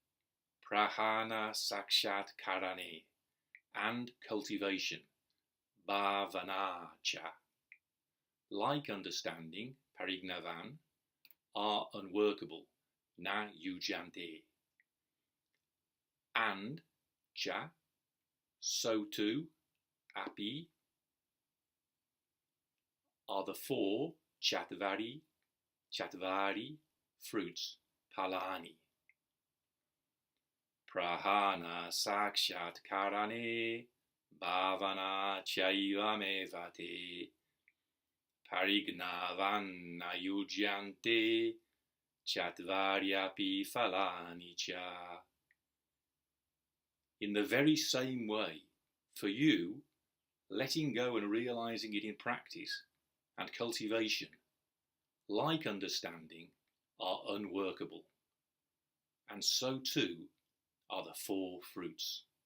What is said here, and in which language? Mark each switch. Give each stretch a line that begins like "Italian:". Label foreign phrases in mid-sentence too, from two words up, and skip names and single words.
English: prahāṇa-sākṣātkaraṇe, and cultivation,
Sanskrit: bhāvanā ca,
English: like understanding, parijñāvan, are unworkable,
Sanskrit: na yujyante,
English: and ca, so too, api, are the four catvāry fruits,
Sanskrit: phalāni. Prahāṇa-sākṣātkaraṇe, bhāvanā caivam evate, parijñāvan na yujyante, catvāry phalāni ca.
English: In the very same way, for you, letting go and realizing it in practice and cultivation, like understanding, are unworkable, and so too are the four fruits.